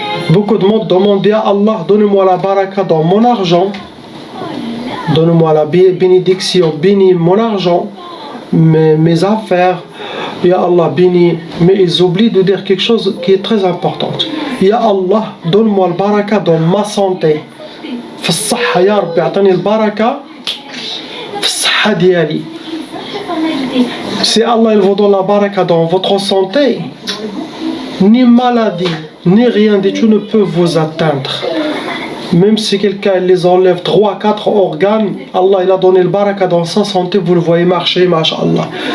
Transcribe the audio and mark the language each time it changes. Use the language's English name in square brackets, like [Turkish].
[French] Beaucoup de monde demande à Allah, donne-moi la baraka dans mon argent, donne-moi la bénédiction, bénis mon argent, mes affaires, Ya Allah bénis. Mais ils oublient de dire quelque chose qui est très important. Ya Allah, donne-moi la baraka dans ma santé. [Arabic] في الصحة يا ربي اعطني البركة في الصحة ديالي. [French] Si Allah il vous donne la baraka dans votre santé, ni maladie, ni rien du tout ne peut vous atteindre. Même si quelqu'un les enlève 3-4 organes, Allah il a donné le baraka dans sa santé, vous le voyez marcher, masha'Allah.